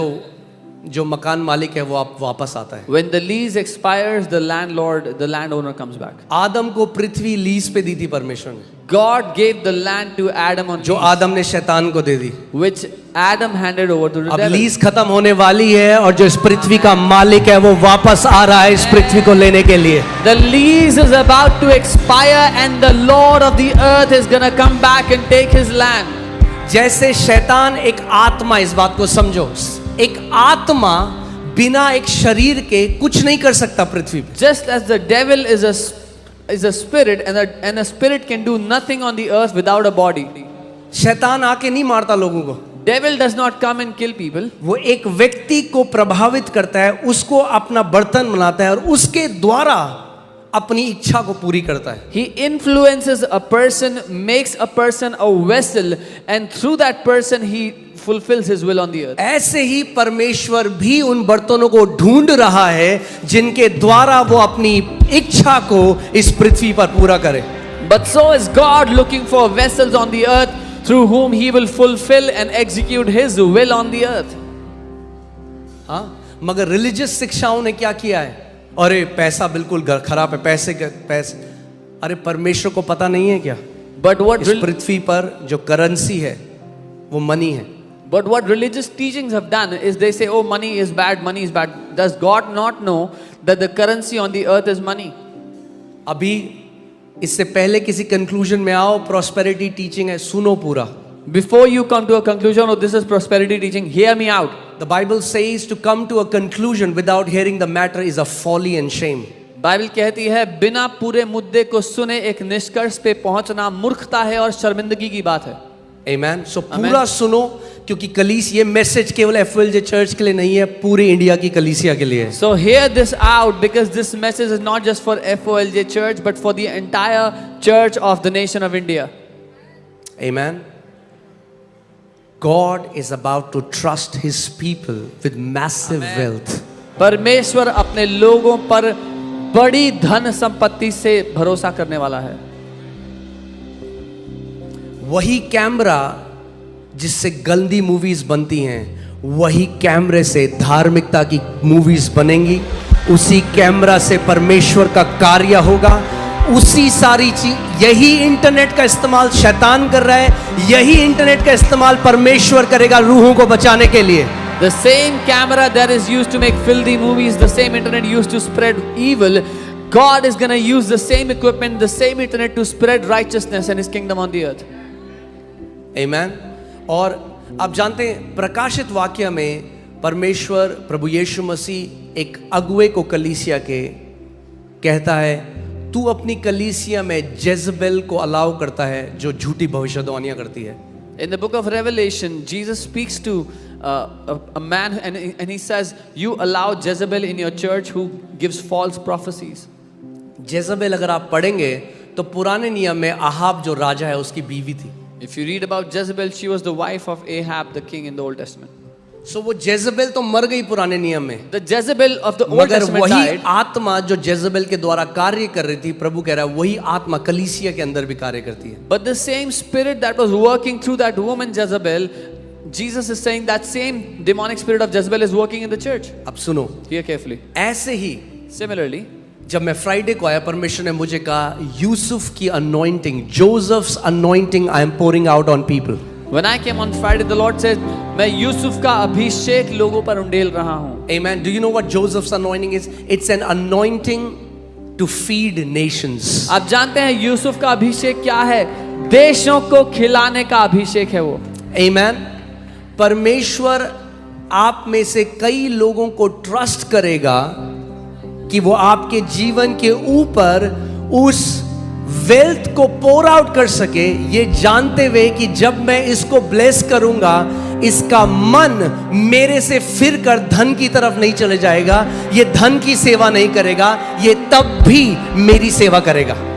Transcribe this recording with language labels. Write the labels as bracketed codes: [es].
[hi] तो जो मकान मालिक है वो आप वापस आता है। [en] When the lease expires, the landowner comes back. [hi] आदम को पृथ्वी लीज पे दी थी परमेश्वर ने, [en] God gave the land to Adam on [hi] जो [en] lease, [hi] आदम ने शैतान को दे दी। [en] which Adam handed over to the [hi] अब [en] devil. [hi] लीज खत्म होने वाली है, और जो इस पृथ्वी का मालिक है वो वापस आ रहा है इस पृथ्वी को लेने के लिए। [en] The lease is about to expire, and the Lord of the earth is gonna come back and take his land. [hi] जैसे शैतान एक आत्मा, इस बात को समझो, एक आत्मा बिना एक शरीर के कुछ नहीं कर सकता पृथ्वी पे। [en] Just as the devil is a spirit, and a spirit can do nothing on the earth without a body. [hi] शैतान आके नहीं मारता लोगों को, [en] Devil does not come and kill people. [hi] वो एक व्यक्ति को प्रभावित करता है, उसको अपना बर्तन बनाता है और उसके द्वारा अपनी इच्छा को पूरी करता है। [en] He influences a person, makes a person a vessel, and through that person he fulfills his will on the earth. [hi] ऐसे ही परमेश्वर भी उन बर्तनों को ढूंढ रहा है जिनके द्वारा वो अपनी इच्छा को इस पृथ्वी पर पूरा करे। [en] But so is God looking for vessels on the earth through whom he will fulfill and execute his will on the earth. [hi] हाँ, मगर रिलीजियस शिक्षाओं ने क्या किया है? अरे पैसा बिल्कुल खराब है, पैसे। अरे परमेश्वर को पता नहीं है क्या? [en] But what [hi] इस पृथ्वी पर जो करेंसी है वो मनी है। [en] But what religious teachings have done is they say, oh, money is bad, money is bad. Does God not know that the currency on the earth is money? [hi] अभी इससे पहले किसी कंक्लूजन में आओ, prosperity teaching है, सुनो पूरा। [en] Before you come to a conclusion, oh, this is prosperity teaching, hear me out. The Bible says to come to a conclusion without hearing the matter is a folly and shame. [hi] Bible कहती है बिना पूरे मुद्दे को सुने एक निष्कर्ष पे पहुंचना मूर्खता है और शर्मिंदगी की बात है। [en] Amen. [hi] So पूरा सुनो, क्योंकि ये मैसेज केवल FOLJ चर्च के लिए नहीं है, पूरी इंडिया की कलीसिया के लिए है। [en] So hear this out, because this message is not just for FOLJ church but for the entire church of the nation of India. Amen. God is about to trust his people with massive wealth. [hi] परमेश्वर अपने लोगों पर बड़ी धन संपत्ति से भरोसा करने वाला है। वही कैमरा जिससे गंदी मूवीज बनती हैं, वही कैमरे से धार्मिकता की मूवीज बनेंगी। उसी कैमरा से परमेश्वर का कार्य होगा। उसी सारी चीज, यही इंटरनेट का इस्तेमाल शैतान कर रहा है, यही इंटरनेट का इस्तेमाल परमेश्वर करेगा रूहों को बचाने के लिए। [en] The same camera that is used to make filthy movies, the same internet used to spread evil, God is going to use the same equipment, the same internet to spread righteousness and his kingdom on the earth. Amen. [hi] और आप जानते हैं प्रकाशित वाक्य में परमेश्वर प्रभु यीशु मसीह एक अगुवे को कलीसिया के कहता है, तू अपनी कलीसिया में जेजबेल को अलाउ करता है जो झूठी भविष्यवाणियां करती है। [en] In the book of Revelation, Jesus speaks to a man and he says, you allow Jezebel in your church who gives false prophecies. [hi] Jezebel अगर आप पढ़ेंगे तो पुराने नियम में आहाब जो राजा है उसकी बीवी थी। [en] If you read about Jezebel, she was the wife of Ahab, the king in the Old Testament. [hi] सो वो जेजबेल तो मर गई पुराने नियम में, [en] The Jezebel of the Old [hi] मगर [en] Testament [hi] वही [en] died. [hi] आत्मा जो जेजबेल के द्वारा कार्य कर रही थी, प्रभु कह रहा है वही आत्मा कलीसिया के अंदर भी कार्य करती है। [en] But the same spirit that was working through that woman Jezebel, Jesus is saying that same demonic spirit of Jezebel is working in the church. [hi] अब सुनो, [en] Hear carefully. [hi] ऐसे ही [en] Similarly, [hi] जब मैं फ्राइडे को आया, परमेश्वर ने मुझे कहा यूसुफ की anointing, Joseph's anointing [en] I am pouring out on people. when I came on Friday, the Lord said, [hi] मैं यूसुफ का अभिषेक लोगों पर उंडेल रहा हूँ. [en] Amen. Do you know what Joseph's anointing is? It's an anointing to feed nations. [hi] आप जानते हैं यूसुफ का अभिषेक क्या है? देशों को खिलाने का अभिषेक है वो. [en] Amen. [hi] परमेश्वर आप में से कई लोगों को ट्रस्ट करेगा कि वो आपके जीवन के ऊपर उस वेल्थ को पोर आउट कर सके, ये जानते हुए कि जब मैं इसको ब्लेस करूंगा, इसका मन मेरे से फिर कर धन की तरफ नहीं चले जाएगा, ये धन की सेवा नहीं करेगा, ये तब भी मेरी सेवा करेगा।